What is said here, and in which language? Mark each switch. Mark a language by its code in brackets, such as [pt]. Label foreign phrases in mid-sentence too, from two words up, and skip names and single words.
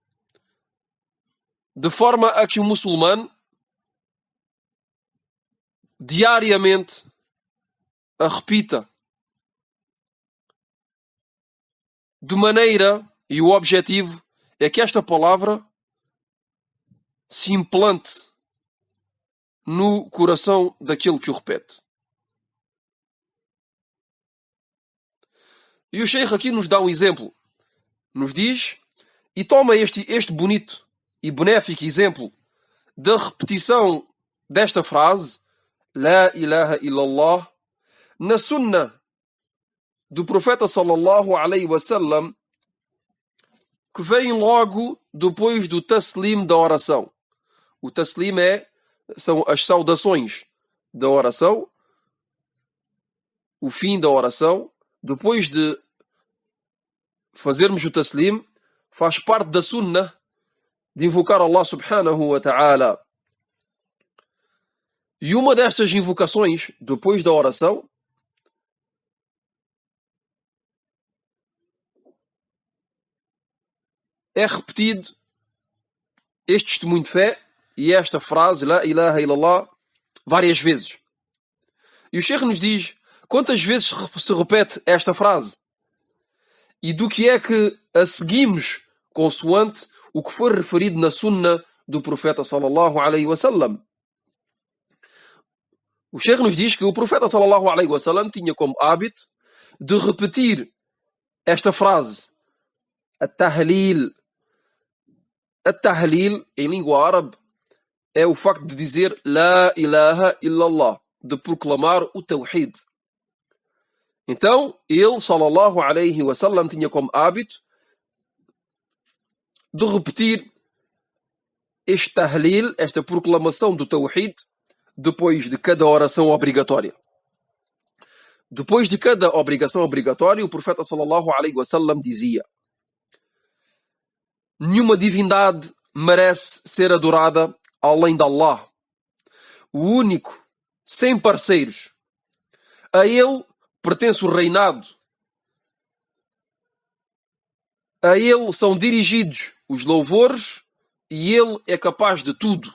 [pt] de forma a que o muçulmano diariamente a repita, de maneira, e o objetivo é que esta palavra se implante no coração daquele que o repete. E o Sheikh aqui nos dá um exemplo. Nos diz, e toma este bonito e benéfico exemplo da repetição desta frase, [ar] لا إله إلا الله, [pt] na Sunna do profeta [ar] صلى الله عليه وسلم, [pt] que vem logo depois do taslim da oração. O taslim são as saudações da oração, o fim da oração. Depois de fazermos o taslim, faz parte da sunnah de invocar [ar] الله سبحانه وتعالى. [pt] E uma destas invocações, depois da oração, é repetido este testemunho de fé e esta frase, [ar] لا إله إلا الله, [pt] várias vezes. E o Sheikh nos diz quantas vezes se repete esta frase e do que é que a seguimos consoante o que foi referido na sunna do profeta [ar] صلى الله عليه وسلم. [pt] O Sheikh nos diz que o profeta [ar] صلى الله عليه وسلم [pt] tinha como hábito de repetir esta frase, at-tahlil. At-tahlil, em língua árabe, é o facto de dizer [ar] لا إله إلا الله, [pt] de proclamar o tawhid. Então, ele, [ar] صلى الله عليه وسلم, [pt] tinha como hábito de repetir este tahlil, esta proclamação do tawhid, depois de cada oração obrigatória. Depois de cada obrigação obrigatória, o profeta [ar] صلى الله عليه وسلم [pt] dizia: nenhuma divindade merece ser adorada além de Allah, o único, sem parceiros. A ele pertence o reinado. A ele são dirigidos os louvores e ele é capaz de tudo.